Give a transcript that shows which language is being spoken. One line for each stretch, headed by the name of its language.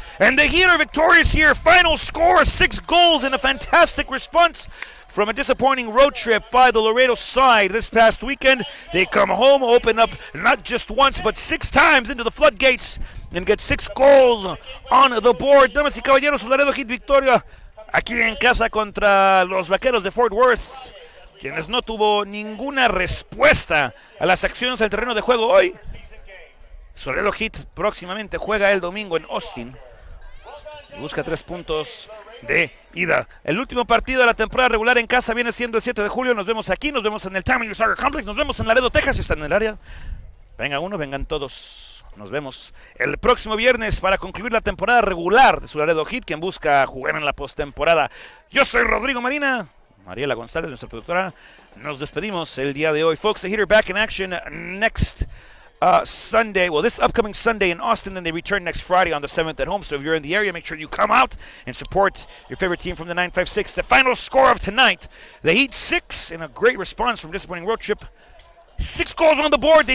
English: And the Heat are victorious here. Final score, 6 goals and a fantastic response from a disappointing road trip by the Laredo side this past weekend. They come home, open up not just once, but 6 times into the floodgates and get 6 goals on the board.
Spanish: Damas y caballeros, Laredo Heat victoria aquí en casa contra los Vaqueros de Fort Worth, quienes no tuvo ninguna respuesta a las acciones del terreno de juego hoy. Laredo Heat próximamente juega el domingo en Austin y busca 3 puntos de ida. El último partido de la temporada regular en casa viene siendo el 7 de julio. Nos vemos aquí, nos vemos en el Time Soccer Complex, nos vemos en Laredo, Texas. Si están en el área, venga uno, vengan todos. Nos vemos el próximo viernes para concluir la temporada regular de su Laredo Heat, quien busca jugar en la postemporada. Yo soy Rodrigo Marina. Mariela González, nuestra productora. Nos despedimos el día de hoy.
English: Folks, the Heat are back in action next Sunday. Well, this upcoming Sunday in Austin, then they return next Friday on the 7th at home. So if you're in the area, make sure you come out and support your favorite team from the 956. The final score of tonight, the Heat 6 in a great response from disappointing road trip. 6 goals on the board. They